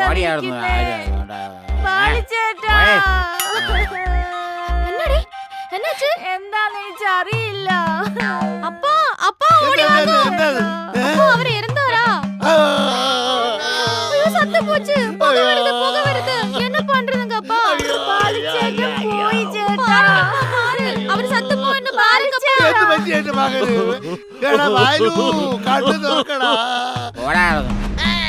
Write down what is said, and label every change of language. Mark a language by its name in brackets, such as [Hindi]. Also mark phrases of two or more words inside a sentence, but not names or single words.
[Malayalam] എന്താന്ന് എനിക്ക് അറിയില്ല. [Tamil] அப்பா அப்பா ஓடி வாங்க. அப்பா அவர் இறந்தாரா? ஐயோ சத்து போச்சு. புகை வருது. என்ன பண்றதுங்க அப்பா? பாலிச்சேட்டன் போய் சேட்டா. அவர் சத்து போன்னு பாருங்கப்பா. [Malayalam] എന്ത് പറ്റി എന്റെ മകന്? എടാ വാലു കണ്ണു തുറക്കടാ.